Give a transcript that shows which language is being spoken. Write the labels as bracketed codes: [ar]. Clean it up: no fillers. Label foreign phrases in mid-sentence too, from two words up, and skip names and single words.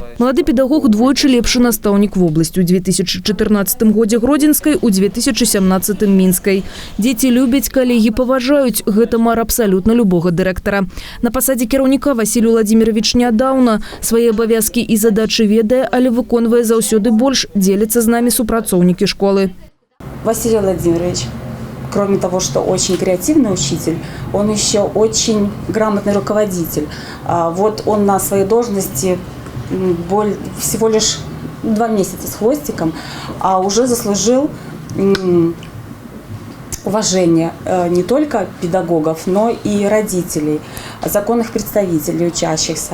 [be] Малады педагог двойчы лепшы настаўнік вобласці. У 2014 годзе Гродзенскай, у 2017 Мінскай. Дзеці любяць, калегі паважаюць. Гэта мара абсалютна любога дырэктара. На пасадзе кіраўніка Васіль Владимирович нядаўна. Свае абавязкі і задачы ведае, але выконвае заўсёды больш, дзеліцца з намі супрацоўнікі школы. [ru] Василий Владимирович, кроме того, что очень креативный учитель, он еще очень грамотный руководитель. Вот он на своей должности всего лишь 2 месяца с хвостиком, а уже заслужил уважение не только педагогов, но и родителей, законных представителей, учащихся.